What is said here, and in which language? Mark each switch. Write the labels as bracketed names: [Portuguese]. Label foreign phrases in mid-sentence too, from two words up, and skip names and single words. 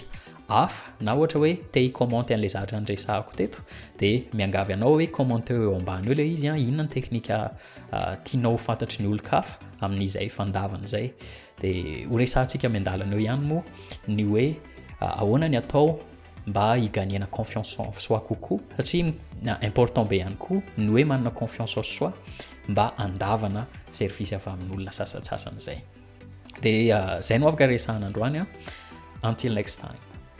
[Malagasy] hafa na ohatra hoe te hi-commenter an'le zavatra nyresahako teto de miangavy anao hoe commenter eo ambany eo le izy inona ny teknika tianao fantatry ny olon-kafa amin'izay fandavana zay de ho resahantsika miandalana eo ihany moa ny hoe ahoana ny atao mba higagnena [French] confiance en soi [Malagasy] kokoa satria important be ihany koa ny hoe manana [French] confiance en soi [Malagasy] mba andavana service avy amin'olona sasatsasany zay de zay no afaka resahana androany [English] until next time